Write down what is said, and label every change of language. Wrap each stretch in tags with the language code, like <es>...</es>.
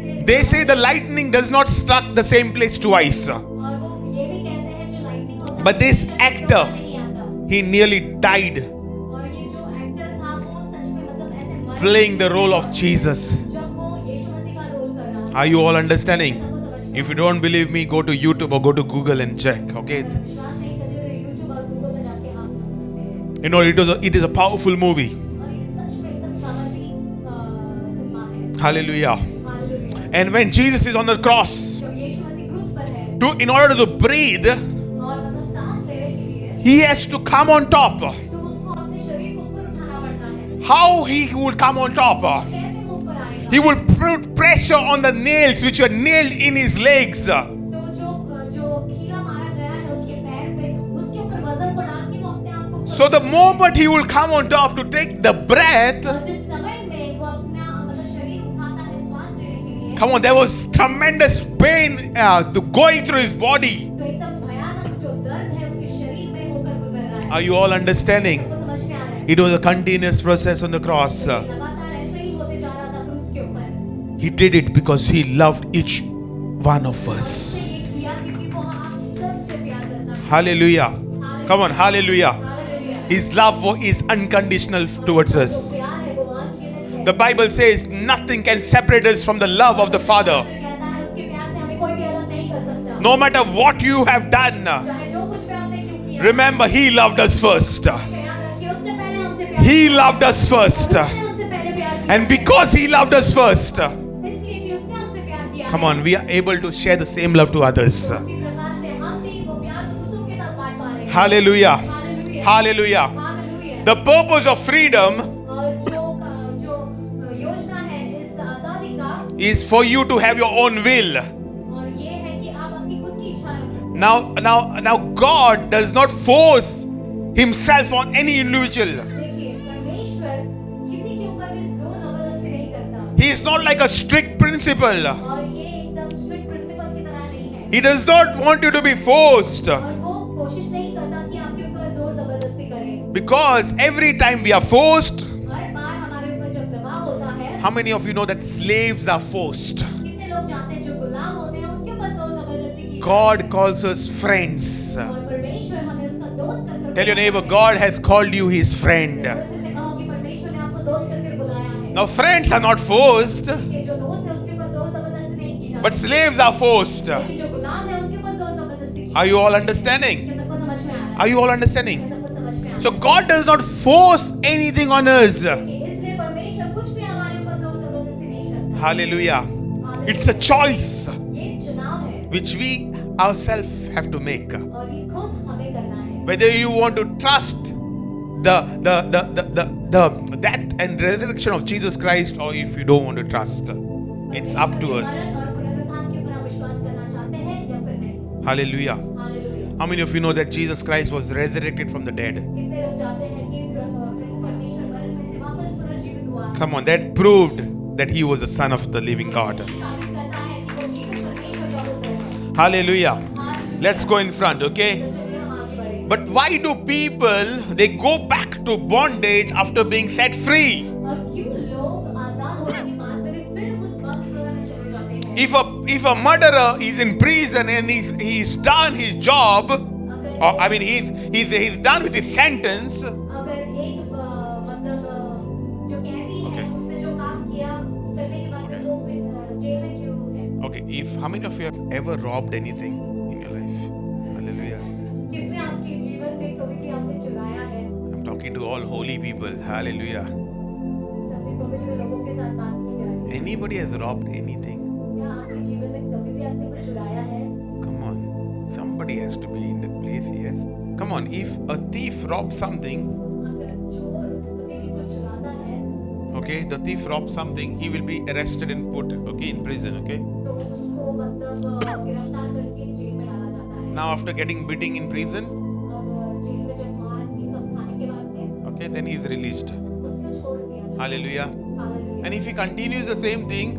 <en>They say the lightning does not struck the same place twice.</en> <hi>और वो ये भी कहते हैं जो lightning होता है,</hi> <en>But this</en> <hi>वो</hi> <en>actor,</en> <hi>नहीं आता।</hi> <en>he nearly died</en> <hi>और ये जो actor था वो सच में मतलब ऐसे मर</hi> <en>playing the role of Jesus.</en> <hi>जब वो यीशु मसीह का रोल कर रहा था।</hi> <en>Are you all understanding?</en> <hi>सबको समझ में</hi> <en>If you don't believe me, go to YouTube or go to Google and check. Okay?</en> <hi>अगर विश्वास नहीं करते तो YouTube और Google में जाके आप सुन सकते हैं।</hi> <en>You know, it is a powerful movie.</en> <hi>और ये सच में एकदम सामर्थी सिनेमा है।</hi> <en>Hallelujah.</en> <hi>Hallelujah.</hi> <en>And when Jesus is on the cross,</en> <hi>जब यीशु मसीह क्रूस पर है</hi> <en>in order to breathe,</en> <hi>और मतलब सांस लेने के लिए</hi> <en>he has to come on top.</en> <hi>तो उसको अपने शरीर को ऊपर उठाना पड़ता है।</hi> <en>How he would come on top?</en> <hi>कैसे वो ऊपर आएगा?</hi> <en>He would put pressure on the nails which were nailed in his legs.</en> <hi>तो जो खीला मारा गया है उसके पैर पे उसके ऊपर वजन को डाल के वो अपने आप को ऊपर</hi> <en>So the moment he will come on top to take the breath,</en> <hi>और जिस समय में वो अपना मतलब शरीर उठाता है श्वास लेने के लिए</hi> <en>come on, there was tremendous pain going through his body.</en> <hi>तो एकदम भयानक जो दर्द है उसके शरीर में होकर गुजर रहा है।</hi> <en>Are you all understanding?</en> <hi>सबको समझ में आ रहा है?</hi> <en>It was a continuous process on the cross.</en> <hi>लगातार ऐसे ही होते जा रहा था क्रूस के ऊपर।</hi> <en>He did it because he loved each one of us.</en> <hi>उसने ये किया क्योंकि वो आप सबसे प्यार करता है।</hi> <en>Hallelujah. Come on, hallelujah.</en> <hi>Hallelujah.</hi> <en>His love is unconditional towards</en> <hi>जो</hi> <en>us.</en> <hi>प्यार है वो अनगिनत है।</hi> <en>The Bible says nothing can separate us from the love of the Father.</en> <hi>उससे कहता है उसके प्यार से हमें कोई भी अलग नहीं कर सकता।</hi> <en>No matter what you have done,</en> <hi>चाहे जो कुछ भी हमने क्यों किया।</hi> <en>remember He loved us first.</en> <hi>याद रखिए उसने पहले हमसे प्यार</hi> <en>He loved us first.</en> <hi>उसने हमसे पहले प्यार किया।</hi> <en>And because He loved us first,</en> <hi>इसलिए कि उसने हमसे प्यार किया।</hi> <en>come on, we are able to share the same love to others.</en> <hi>उसी प्रकार से हम भी वो प्यार को दूसरों के साथ बांट पा रहे हैं।</hi> <en>Hallelujah.</en> <hi>Hallelujah.</hi> <en>Hallelujah.</en> <hi>Hallelujah.</hi> <en>The purpose of freedom</en> <hi>और जो योजना है इस आजादी का</hi> <en>is for you to have your own will.</en> <hi>और ये है कि आप अपनी खुद की इच्छा रख सकते</hi> <en>Now God does not force Himself on any individual.</en> <hi>हैं। देखिए परमेश्वर किसी के ऊपर भी जोर जबरदस्ती नहीं करता</hi> <en>He is not like a strict principal.</en> <hi>और ये एकदम</hi> <en>strict principal</en> <hi>की तरह नहीं है</hi> <en>He does not want you to be forced.</en> <hi>और वो कोशिश नहीं करता कि आपके ऊपर जोर जबरदस्ती करे।</hi> <en>Because every time we are forced,</en> <hi>हर बार हमारे ऊपर जब दबाव होता है</hi> <en>how many of you know that slaves are forced?</en> <hi>कितने लोग जानते हैं जो गुलाम होते हैं उनके ऊपर जोर जबरदस्ती की</hi> <en>God calls us friends.</en> <hi>और परमेश्वर हमें उसका दोस्त करके</hi> <en>Tell your neighbor, God has called you His friend.</en> <hi>उसी से कहो कि परमेश्वर ने आपको दोस्त करके बुलाया है।</hi> <en>Now, friends are not forced,</en> <hi>कि जो दोस्त है उसके ऊपर जोर जबरदस्ती नहीं की जाती।</hi> <en>but slaves are forced.</en> <hi>लेकिन जो गुलाम है उनके ऊपर जोर जबरदस्ती की</hi> <en>Are you all understanding?</en> <hi>जाती है। सबको समझ में आ रहा है।</hi> <en>Are you all understanding?</en> <hi>सबको समझ में आ रहा</hi> <en>So, God does not force anything on us.</en> <hi>है। इसलिए परमेश्वर कुछ भी हमारे ऊपर जोर जबरदस्ती नहीं करता।</hi> <en>Hallelujah. It's a choice</en> <hi>ये चुनाव है</hi> <en>which we ourselves have to make.</en> <hi>और ये खुद हमें करना है।</hi> <en>Whether you want to trust the death and resurrection of Jesus Christ or if you don't want to trust, it's up to us.</en> <hi>मरण और पुनरुत्थान के ऊपर आप विश्वास करना चाहते हैं या फिर नहीं।</hi> <en>Hallelujah.</en> <hi>Hallelujah.</hi> <en>How many of you know that Jesus Christ was resurrected from the dead?</en> <hi>कितने लोग जानते हैं कि प्रभु परमेश्वर मरण में से वापस पुनर्जीवित हुआ।</hi> <en>Come on, that proved that He was the Son of the living God.</en> <hi>साबित करता है कि वो जीवित परमेश्वर का पुत्र है।</hi> <en>Hallelujah. Let's go in front, okay?</en> <hi>तो चलिए हम आगे बढ़ें।</hi> <en>But why do people they go back to bondage after being set free?</en> <hi>और क्यों लोग आजाद होने के बाद में भी फिर उस बंद गृह में चले जाते हैं?</hi> <en>If a murderer is in prison and he's done his job, or I mean he's done with his sentence,</en> <hi>अगर एक मतलब जो कैदी है उसने जो काम किया करने के बाद में वो फिर जेल में क्यों है?</hi> <en>okay, if how many of you have ever robbed anything in your life? Hallelujah.</en> <hi>किसने आपके जीवन में कभी भी आपने चुराया है?</hi> <en>I'm talking to all holy people. Hallelujah.</en> <hi>सभी पवित्र लोगों के साथ बात की जा रही है।</hi> <en>Anybody has robbed anything?</en> <hi>क्या आपके जीवन में कभी भी आपने कुछ चुराया है?</hi> <en>Come on. Somebody has to be in that place, yes. Come on, if a thief robs something,</en> <hi>अगर चोर कभी भी कुछ चुराता है</hi> <en>okay, the thief robs something, he will be arrested and put, okay, in prison, okay.</en> <hi>तो उसको मतलब गिरफ्तार करके जेल में डाला जाता है।</hi> <en>Now after getting beating in prison,</en> <hi>अब जेल में जब मार भी सब खाने के बाद में</hi> <en>okay, then he is released.</en> <hi>उसको छोड़ दिया जाता</hi> <en>Hallelujah.</en> <hi>है। Hallelujah.</hi> <en>And if he continues the same thing,</en>